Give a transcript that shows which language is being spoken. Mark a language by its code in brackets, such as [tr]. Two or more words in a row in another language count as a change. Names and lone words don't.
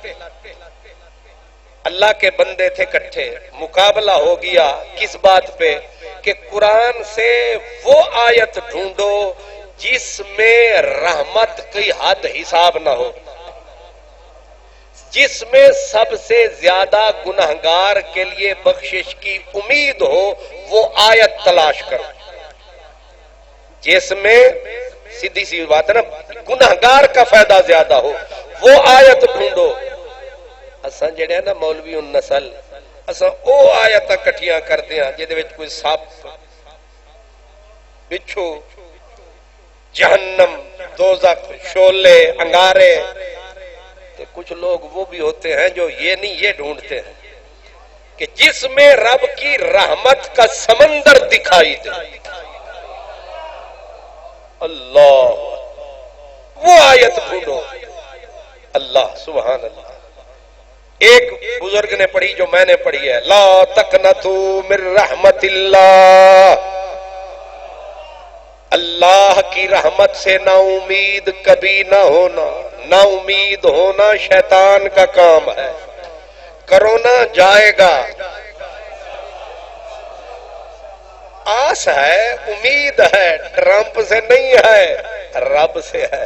[ur] اللہ کے بندے تھے کٹھے, مقابلہ ہو گیا کس بات پہ کہ قرآن سے وہ آیت ڈھونڈو جس میں رحمت کی حد حساب نہ ہو, جس میں سب سے زیادہ گنہگار کے لیے بخشش کی امید ہو وہ آیت تلاش کرو. جس میں سیدھی سی بات ہے نا گنہگار کا فائدہ زیادہ ہو وہ آیت ڈھونڈو. [pa] اساں جڑے نا مولوی النسل اساں او آیتاں کٹھیاں کردے ہاں جے دے وچ کوئی سپ بچھو جہنم دوزخ شعلے انگارے. [ur] کچھ لوگ وہ بھی ہوتے ہیں جو یہ نہیں یہ ڈھونڈتے ہیں کہ جس میں رب کی رحمت کا سمندر دکھائی دے. اللہ وہ آیت ڈھونڈو. اللہ [ar] سبحان اللہ. [ur] ایک بزرگ نے پڑھی جو میں نے پڑھی ہے, [ar] لا تقنطوا من رحمت اللہ. [ur] اللہ کی رحمت سے نا امید کبھی نہ ہونا. نا امید ہونا شیطان کا کام ہے. کرونا جائے گا, آس ہے امید ہے, ٹرمپ سے نہیں ہے رب سے ہے.